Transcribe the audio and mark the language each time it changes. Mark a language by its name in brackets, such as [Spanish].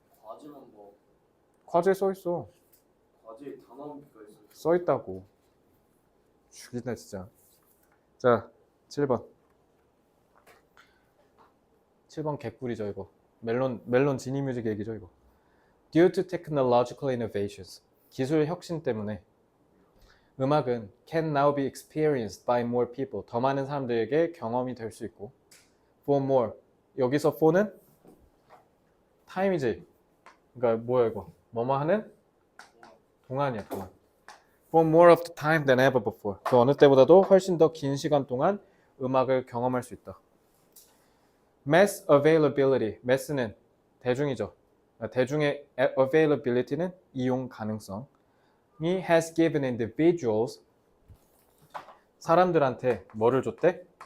[Korean] 과제만 뭐 과제에 써 있어. 과제에 다 나온 게가 있어요. 써 있다고. 죽이네 진짜. 자, 7번. 7번 개꿀이죠 이거. 멜론 지니뮤직 얘기죠 이거. [English] Due to technological innovations, [Korean] 기술 혁신 때문에 음악은 [English] can now be experienced by more people. [Korean] 더 많은 사람들에게 경험이 될 수 있고. [English] For more. [Korean] 여기서 for는 time이지. 그러니까 뭐야 이거? 뭐뭐 하는 동안이야 동안. [English] For more of the time than ever before. [Korean] 그 어느 때보다도 훨씬 더 긴 시간 동안 음악을 경험할 수 있다. [English] Mass availability. [Korean] mass는 대중이죠. 대중의 availability는 이용 가능성. 이 [English] has given individuals [Korean] 사람들한테 뭐를 줬대?